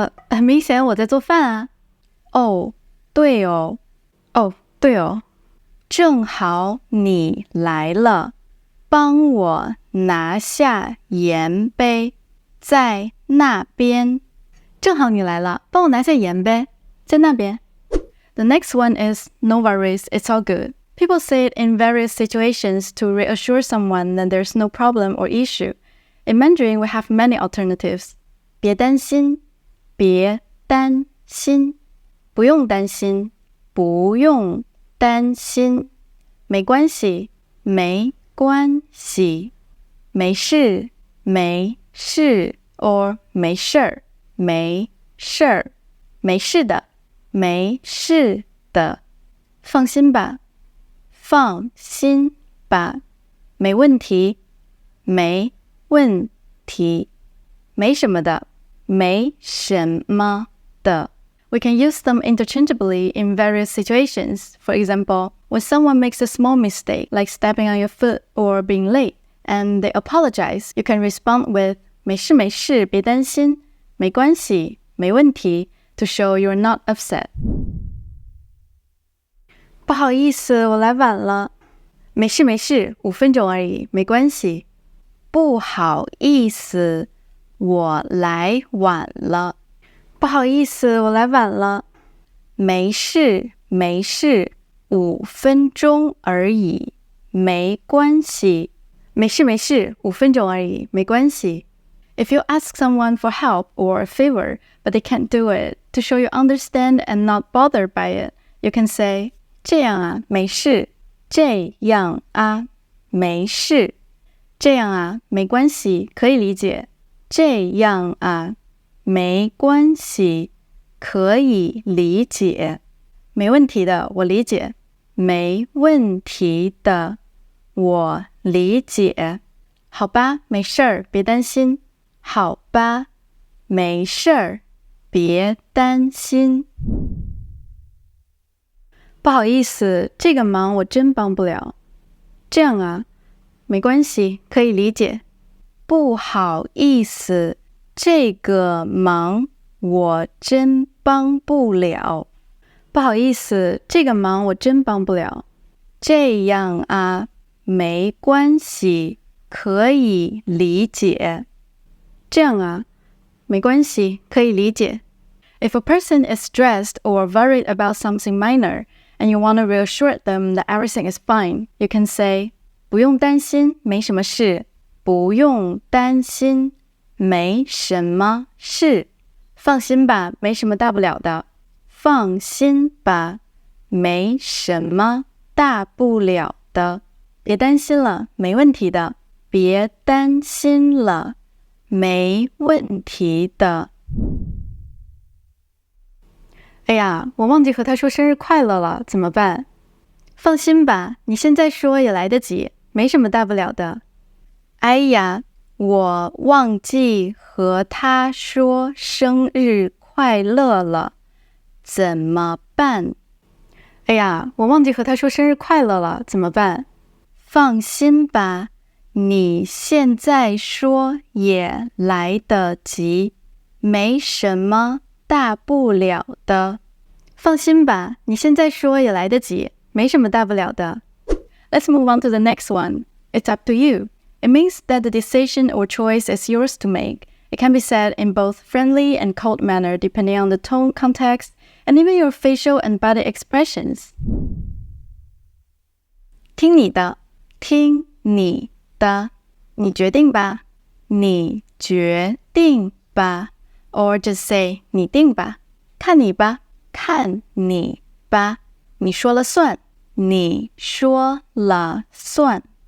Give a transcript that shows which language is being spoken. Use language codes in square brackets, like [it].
[zh] 很明显我在做饭啊。哦，对哦。哦，对哦。正好你来了，帮我拿下盐呗，在那边。正好你来了，帮我拿下盐呗，在那边。 [en] The next one is no worries, it's all good. People say it in various situations to reassure someone that there's no problem or issue. In Mandarin, we have many alternatives. [zh] 别担心，别担心，不用担心，不用担心，没关系，没关系，没事，没事 or 没事儿，没事儿，没事的，没事的，放心吧，放心吧，没问题，没问题，没什么的，没什么的。 [en] We can use them interchangeably in various situations. For example, when someone makes a small mistake, like stepping on your foot or being late, and they apologize, you can respond with [zh] 没事没事，别担心，没关系，没问题 [en] to show you're not upset. [zh] 不好意思，我来晚了。没事没事，5分钟而已，没关系。不好意思，我来晚了。不好意思，我来晚了。没事没事，5分钟而已，没关系。没事没事，5分钟而已，没关系。 [en] If you ask someone for help or a favor, but they can't do it, to show you understand and not bothered by it, you can say, [zh] 这样啊，没事。这样啊，没事。这样啊，没关系，可以理解。这样啊，没关系，可以理解。没问题的，我理解。没问题的，我理解。好吧，没事儿，别担心。好吧，没事儿，别担心。不好意思，这个忙我真帮不了。这样啊，没关系，可以理解。不好意思，这个忙我真帮不了。不好意思，这个忙我真帮不了。这样啊，没关系，可以理解。这样啊，没关系，可以理解。 [en] If a person is stressed or worried about something minor, and you want to reassure them that everything is fine, you can say, [zh] 不用担心，没什么事。不用担心，没什么事。放心吧，没什么大不了的。放心吧，没什么大不了的。别担心了，没问题的。别担心了，没问题的。哎呀，我忘记和他说生日快乐了，怎么办？放心吧，你现在说也来得及，没什么大不了的。哎呀，我忘记和他说生日快乐了，怎么办？哎呀，我忘记和他说生日快乐了，怎么办？放心吧，你现在说也来得及，没什么大不了的。放心吧，你现在说也来得及，没什么大不了的。 [en] Let's move on to the next one. It's up to you. It means that the decision or choice is yours to make. It can be said in both friendly and cold manner depending on the tone, context, and even your facial and body expressions. [zh] 听你的，听你的，你决定吧，你决定吧 [en] or just say [zh] 你定吧，看你吧，看你吧，你说了算，你说了算。